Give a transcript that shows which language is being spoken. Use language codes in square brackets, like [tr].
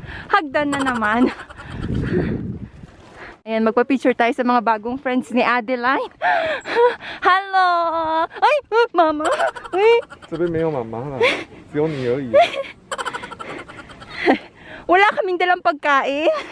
[tl] Hagdan na naman. Ayan, magpa-picture tayo sa mga bagong friends ni Adeline. Hello! Ay, mama! Ay. [zh] 这边没有妈妈了，只有你而已。 [tl] Wala kaming dalang pagkain.